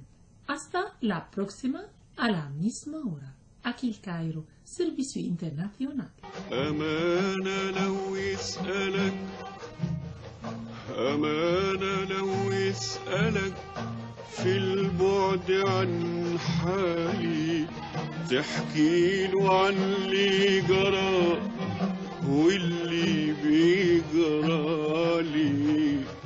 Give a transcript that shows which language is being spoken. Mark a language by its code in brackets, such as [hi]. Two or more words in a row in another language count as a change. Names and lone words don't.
[es] Hasta la próxima, a la misma hora. Aquí el Cairo, Servicio Internacional. [ar] أمانة لو يسألك أمانة لو يسألك في البعد عن حالي تحكي له عن اللي جرى واللي بيجرالي